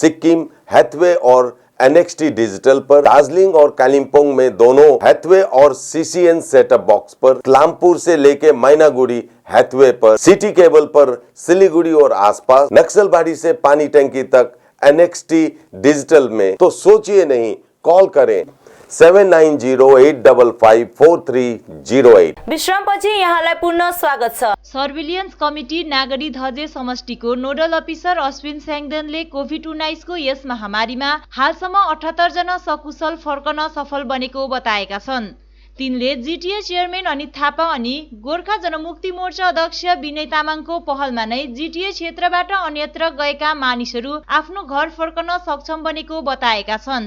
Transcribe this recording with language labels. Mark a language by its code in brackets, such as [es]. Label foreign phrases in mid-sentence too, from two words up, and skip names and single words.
[hi] सिक्किम, हैथवे और NXT डिजिटल पर, दार्जिलिंग और कालिम्पोंग में दोनों हैथवे और CCN [en] setup box [hi] पर, क्लामपुर से लेके मैनागुड़ी हैथवे पर, सिटी केबल पर सिलीगुड़ी और आसपास, नक्सलबाड़ी से पानी टंकी तक NXT डिजिटल में। तो सोचिए नहीं, कॉल करें 7908554308। [ne] विश्रामपछि यहाँलाई पुनः स्वागत छ। [en] surveillance committee [ne] नागरी धजे समष्टिको [en] nodal officer [ne] अश्विन स्याङदेनले कोभिड-19 को यस महामारीमा हालसम्म 78 जना सकुशल फर्कन सफल बनेको बताएका छन्। तिनले [en] GTA chairman [ne] अनित थापा अनि गोर्खा जनमुक्ति मोर्चा अध्यक्ष विनय तामाङको पहलमा नै जिटिए क्षेत्रबाट अन्यत्र गएका मानिसहरू आफ्नो घर फर्कन सक्षम बनेको बताएका छन्।